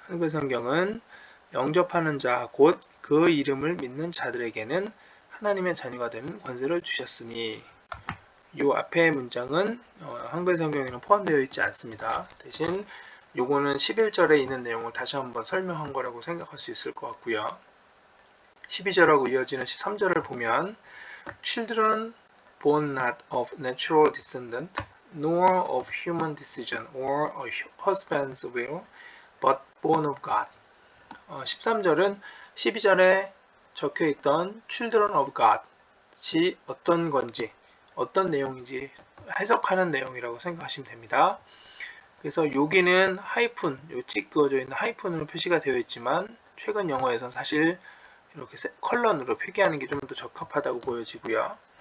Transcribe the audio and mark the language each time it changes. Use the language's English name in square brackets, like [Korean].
[Korean] 한글 성경은 영접하는 자, 곧 그 이름을 믿는 자들에게는 하나님의 자녀가 되는 권세를 주셨으니, 이 앞에 문장은 한글 성경에는 포함되어 있지 않습니다. 대신 요거는 11절에 있는 내용을 다시 한번 설명한 거라고 생각할 수 있을 것 같고요. 12절하고 이어지는 13절을 보면 [English] Children born not of natural descendant, nor of human decision or a husband's will, but born of God. [Korean] 13절은 12절에 적혀있던 [English] Children of God [Korean] 이 어떤 건지, 어떤 내용인지 해석하는 내용이라고 생각하시면 됩니다. 그래서 여기는 하이픈, 요 찍 그어져 있는 하이픈으로 표시가 되어 있지만 최근 영어에서는 사실 이렇게 컬런으로 표기하는 게 좀 더 적합하다고 보여지고요.